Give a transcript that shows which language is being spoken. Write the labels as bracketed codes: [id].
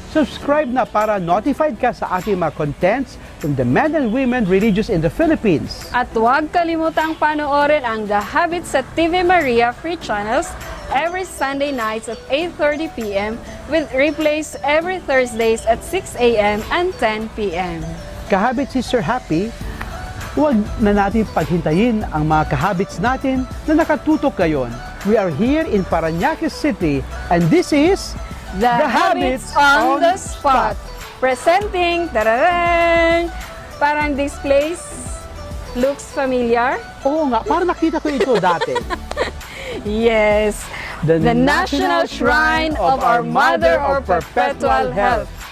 [en] Subscribe [tl] na para [en] notified [tl] ka sa ating mga [en] contents from the men and women religious in the Philippines. [tl] At huwag kalimutang panoorin ang The Habits sa TV Maria [en] free channels every Sunday nights at 8:30 p.m. with replays every Thursdays at 6 a.m. and 10 p.m. [tl] Kahabit, Sister Happy, huwag na natin paghintayin ang mga kahabits natin na nakatutok ngayon. [en] We are here in Parañaque City and this is The Habits on the Spot. Presenting, tararang! [tl] Parang [en] this place looks familiar. [tl] Oo nga, parang nakita ko ito dati. [en] Yes, the National Shrine of our Mother of Perpetual Health,